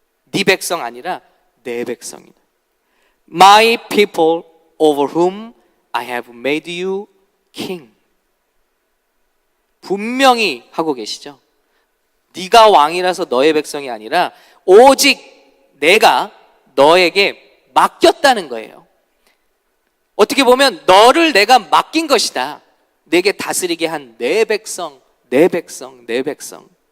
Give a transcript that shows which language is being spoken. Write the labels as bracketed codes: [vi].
[ko] 네 백성 아니라 내 백성이다. [en] My people over whom I have made you king. [ko] 분명히 하고 계시죠. 네가 왕이라서 너의 백성이 아니라 오직 내가 너에게 맡겼다는 거예요. 어떻게 보면 너를 내가 맡긴 것이다. 내게 다스리게 한 내 백성, 내 백성, 내 백성.